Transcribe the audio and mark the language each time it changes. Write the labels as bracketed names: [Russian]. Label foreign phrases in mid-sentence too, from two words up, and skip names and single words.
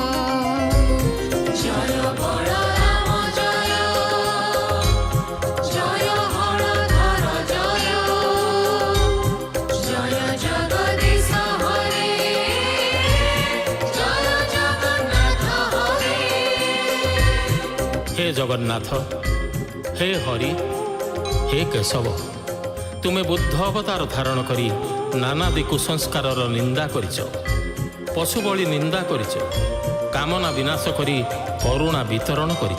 [Odia] ଜୟ ବଳରାମ ଜୟ, ଜୟ ହଳଧର ଜୟ, ଜୟ ଜଗଦୀଶ ହରେ, ଜୟ ଜଗନ୍ନାଥ ହରେ। ହେ ଜଗନ୍ନାଥ, ହେ ହରି, ହେ କେଶବ, ତୁମେ ବୁଦ୍ଧ ଅବତାର ଧାରଣ କରି ନାନାଦି କୁସଂସ୍କାରର ନିନ୍ଦା କରିଛ, ପଶୁ ବଳି ନିନ୍ଦା କରିଛ, କାମନା ବିନାଶ କରି କରୁଣା ବିତରଣ କରିଛ।